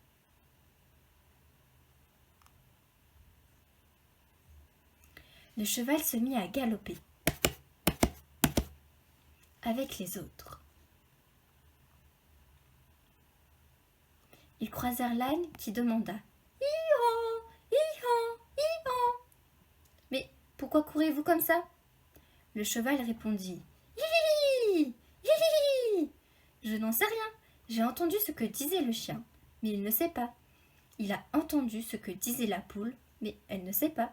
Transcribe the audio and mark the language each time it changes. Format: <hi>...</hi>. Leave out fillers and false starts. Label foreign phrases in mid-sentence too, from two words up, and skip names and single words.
<fr>Le cheval se mit à galoper avec les autres. Ils croisèrent l'âne qui demanda « Hi-ho, hi-ho, hi-ho !»« Mais pourquoi courez-vous comme ça ?» Le cheval répondit « Hi, hi, hi. Je n'en sais rien, j'ai entendu ce que disait le chien, mais il ne sait pas. Il a entendu ce que disait la poule, mais elle ne sait pas.</fr>